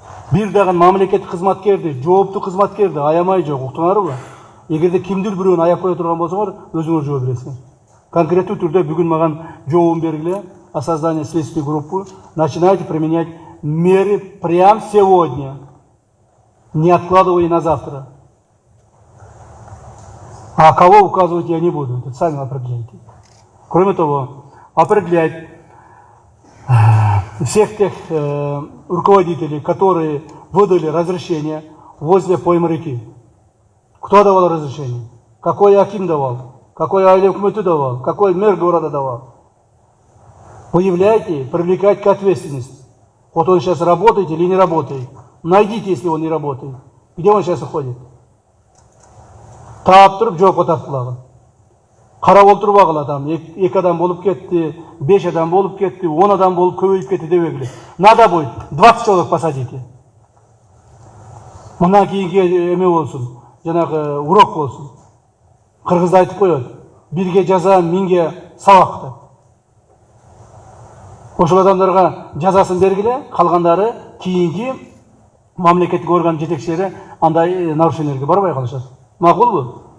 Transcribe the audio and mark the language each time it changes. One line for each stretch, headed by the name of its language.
Kyrgyz: Бир дагы мамлекеттик кызматкерди, жооптуу кызматкерди аямай жок. Уктуңарбы? Эгерде кимдир бирөөнү аяп кое турган болсоңор, өзүңөр жооп бересиңер. Конкреттүү түрдө бүгүн маган жообун бергиле
Russian: о создании следственной группы. Начинайте применять меры прямо сегодня, не откладывая на завтра. А кого указывать я не буду, это сами определяйте. Кроме того, определять всех тех руководителей, которые выдали разрешение возле поймы реки. Кто давал разрешение? Какой аким давал? Какой айле өкмөтү давал? Какой мэр города давал? Выявляйте, привлекать к ответственности. Вот он сейчас работает или не работает. Найдите, если он не работает. Где он сейчас уходит?
Kyrgyz: Таап туруп жоопко тартылагын. Карап олтурбагыла адам. 2 адам болуп кетти, 5 адам болуп кетти, 10 адам болуп көбөйүп кетти дебегиле.
Russian: Надо будет 20 человек посадите.
Kyrgyz: Мындан кийинки эме болсун, жанагы урок болсун. Кыргызда айтып коет. Бирге жаза, миңге сабак деп. Ошол адамдарга жазасын бергиле, калгандары кийинки мамлекеттик орган жетекчилери андай нарушениелерге барбай калышат. Макулбу?